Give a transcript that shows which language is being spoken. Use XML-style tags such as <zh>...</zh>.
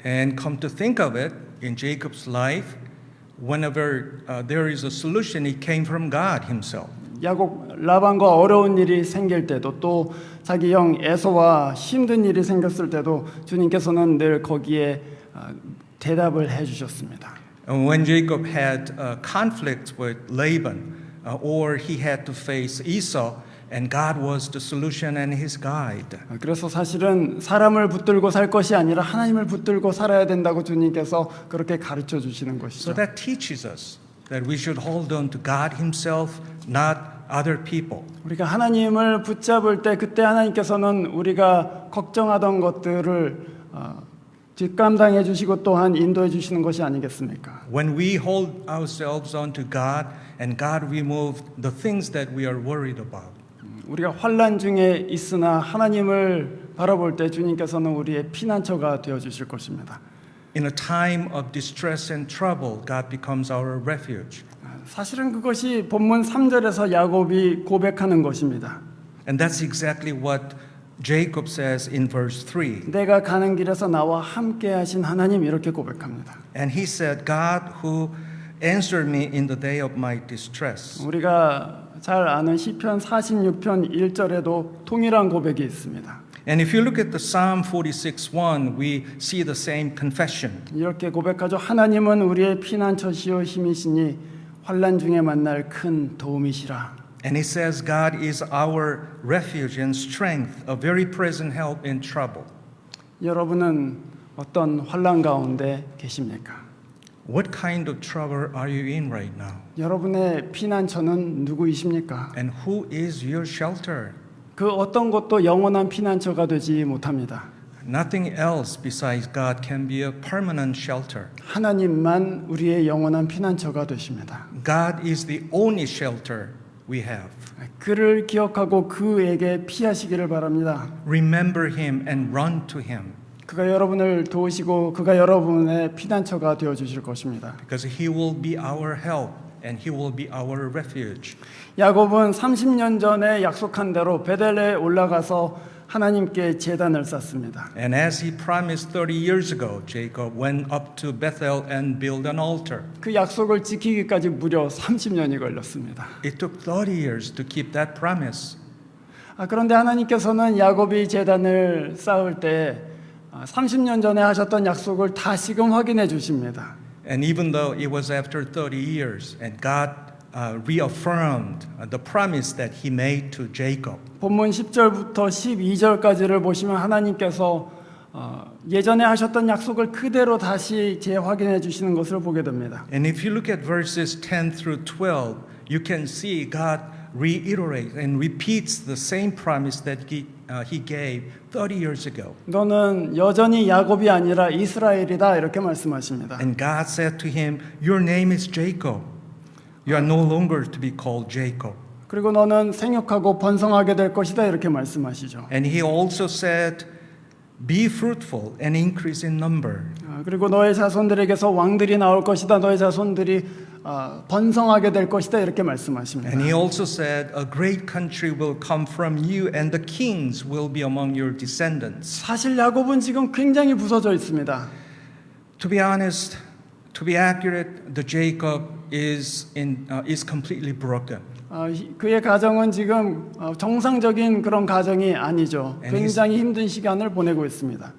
<en>And come to think of it, in Jacob's life, whenever there is a solution, it came from God Himself.</en> <ko>야곱 라반과 어려운 일이 생길 때도 또 자기 형 에서와 힘든 일이 생겼을 때도 주님께서는 늘 거기에 대답을 해 주셨습니다.</ko> <en>And when Jacob had conflict with Laban, or he had to face Esau, and God was the solution and his guide.</en> <ko>그래서 사실은 사람을 붙들고 살 것이 아니라 하나님을 붙들고 살아야 된다고 주님께서 그렇게 가르쳐 주시는</ko> <en>So</en> <ko>것이죠.</ko> <en>that teaches us that we should hold on to God Himself, not other people.</en> <ko>우리가 하나님을 붙잡을 때 그때 하나님께서는 우리가 걱정하던 것들을 뒷감당해 주시고 또한 인도해 주시는 것이 아니겠습니까?</ko> <en>When we hold ourselves onto God and God removed the things that we are worried about.</en> <ko>우리가 환난 중에 있으나 하나님을 바라볼 때 주님께서는 우리의 피난처가 되어 주실 것입니다.</ko> <en>In a time of distress and trouble, God becomes our refuge.</en> <ko>사실은 그것이 본문 3절에서 야곱이 고백하는 것입니다.</ko> <en>And that's exactly what Jacob says in verse 3.</en> <ko>내가 가는 길에서 나와 함께 하신 하나님 이렇게 고백합니다.</ko> <en>And he said, God who answered me in the day of my distress.</en> <ko>우리가 잘 아는 시편 46편 1절에도 동일한 고백이 있습니다.</ko> <en>And if you look at the Psalm 46:1, we see the same confession.</en> <ko>이렇게 고백하죠. 하나님은 우리의 피난처시요 힘이시니 환난 중에 만날 큰 도움이시라.</ko> <en>And he says, God is our refuge and strength, a very present help in trouble.</en> <ko>여러분은 어떤 환난 가운데 계십니까?</ko> <en>What kind of trouble are you in right now?</en> <ko>여러분의 피난처는 누구이십니까?</ko> <en>And who is your shelter?</en> <ko>그 어떤 것도 영원한 피난처가 되지 못합니다.</ko> <en>Nothing else besides God can be a permanent shelter.</en> <ko>하나님만 우리의 영원한 피난처가 되십니다.</ko> <en>God is the only shelter we have.</en> <ko>그를 기억하고 그에게 피하시기를 바랍니다.</ko> <en>Remember Him and run to Him.</en> <ko>그가 여러분을 도우시고 그가 여러분의 피난처가 되어 주실 것입니다.</ko> <en>Because He will be our help and He will be our refuge.</en> <ko>야곱은 30년 전에 약속한 대로 베델에 올라가서 하나님께 제단을 쌓습니다.</ko> <en>And as He promised 30 years ago, Jacob went up to Bethel and built an altar.</en> <ko>그 약속을 지키기까지 무려 30년이 걸렸습니다.</ko> <en>It took 30 years to keep that promise.</en> <ko>그런데 하나님께서는 야곱이 제단을 쌓을 때 30년 전에 하셨던 약속을 다시금 확인해 주십니다.</ko> <en>And even though it was after 30 years, and God reaffirmed the promise that He made to Jacob.</en> <ko>본문 10절부터 12절까지를 보시면 하나님께서 예전에 하셨던 약속을 그대로 다시 재확인해 주시는 것을 보게 됩니다.</ko> <en>And if you look at verses 10 through 12, you can see God reiterates and repeats the same promise that He gave 30 years ago.</en> <ko>너는 여전히 야곱이 아니라 이스라엘이다 이렇게 말씀하십니다.</ko> <en>And God said to him, Your name is Jacob. You are no longer to be called Jacob.</en> <ko>그리고 너는 생육하고 번성하게 될 것이다 이렇게 말씀하시죠.</ko> <en>And He also said, Be fruitful and increase in number.</en> <ko>그리고 너의 자손들에게서 왕들이 나올 것이다. 너의 자손들이 번성하게 될 것이다 이렇게 말씀하십니다.</ko> <en>And He also said, A great country will come from you and the kings will be among your descendants.</en> <ko>사실 야곱은 지금 굉장히 부서져 있습니다.</ko> <en>To be honest, to be accurate, the Jacob is completely broken.</en> <ko>그의 가정은 지금 정상적인 그런 가정이 아니죠.</ko> <en>And</en> <ko>굉장히 힘든 시간을 보내고 있습니다.</ko>